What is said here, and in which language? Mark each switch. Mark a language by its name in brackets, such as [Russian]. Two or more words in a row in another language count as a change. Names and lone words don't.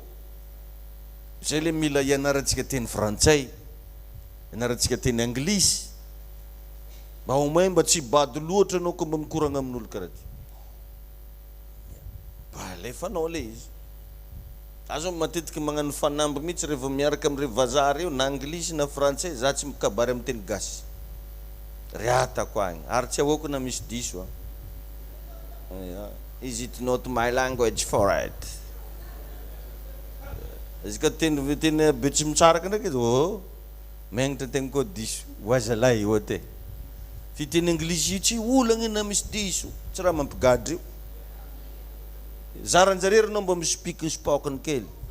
[Malagasy] Zay le mila ianarantsika teny frantsay, ianarantsika teny anglisy mba [French] au moins [Malagasy] mba tsy bady loatra anao ko mba mikoragna amin'olo karaha ty. Alefanao le izy. Azo matetika magnano fanamby mihitsy rehefa miaraka amin'ireo vazaha reo na anglisy na frantsay, za tsy mikabary amin'ny teny gasy. Riatako agny, ary tsy ahoako na misy diso. [English] Is it not my language for it? [Malagasy] Izy ka teny be tsy mitsaraka ndraiky izy, megnatra tegna koa diso, oazalay ote. Fiteny anglisy io tsy olagna na misy diso, tsy raha mampigadry io. Zaranjareo anao mba mispeak ny spokany kely.